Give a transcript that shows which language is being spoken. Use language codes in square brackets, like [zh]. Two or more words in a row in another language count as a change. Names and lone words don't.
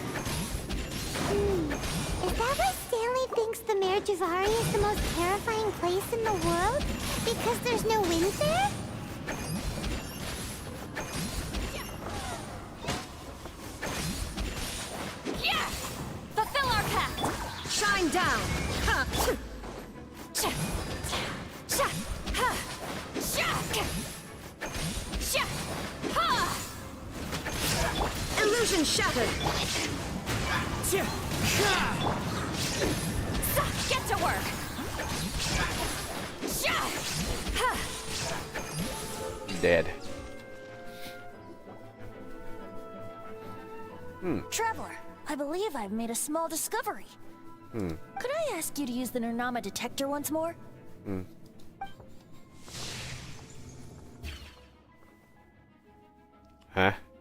[en] Is that why Stanley thinks the Mare Javari is the most terrifying place in the world? Because there's no wind there? Yeah! Fulfill our pact! Shine down! Ha! Sha! Sha! Ha! Sha! Sha! Ha! Illusion shattered! Get to work! Sha! Ha! dead. Traveler, I believe I've made a small discovery. Could I ask you to use the Nernama detector once more? Huh?